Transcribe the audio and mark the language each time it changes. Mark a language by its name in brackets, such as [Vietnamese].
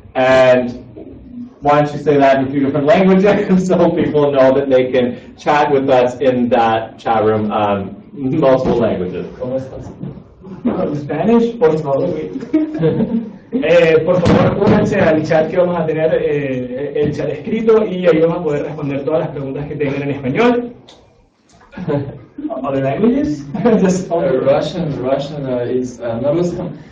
[English] And why don't you say that in a few different languages so people know that they can chat with us in that chat room, multiple languades. Spanish, [Spanish] por favor. Por favor, únanse al chat que vamos a tener, el chat escrito, y ahí vamos a poder responder todas las preguntas que tengan en español. [English] Other languages? Russian is [Russian] на русском.